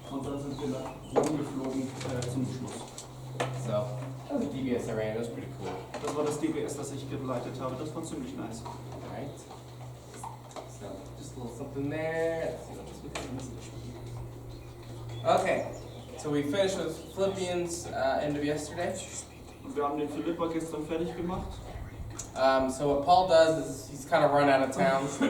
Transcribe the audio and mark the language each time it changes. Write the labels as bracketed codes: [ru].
[de] Und dann sind wir nach Rom geflogen zum Schluss. [en] So that was the DBS I ran. It was pretty cool. [de] Das war das DBS, das ich geleitet habe. Das war ziemlich nice. [en] Alright. So just a little something there. Let's see what this one is. Okay. So we finished with Philippians end of yesterday. [de] Und wir haben den Philippa gestern fertig gemacht. [en] So what Paul does is he's kind of run out of town.